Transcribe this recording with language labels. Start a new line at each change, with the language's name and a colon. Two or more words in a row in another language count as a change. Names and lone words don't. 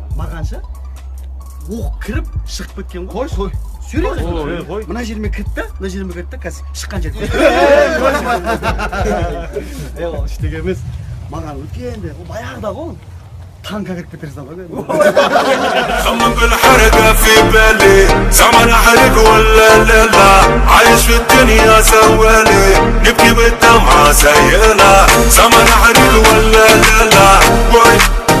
Kazakh: Мағанша оқ кіріп шығып кеткен ғой. Қой. Сүйрей. Мына жеріме кірді, мына жеріме кірді, қазір шыққан жерде. Ол ештеңе емес. Маған өткенде, ол баяғыда ғой. Танка кіріп кетерсің ғой.
Arabic: خمم بالحركة في بالي زمان أحرق ولا لا لا عايش في الدنيا سوالي نبكي بالدمعة سيلة زمان أحرق ولا لا لا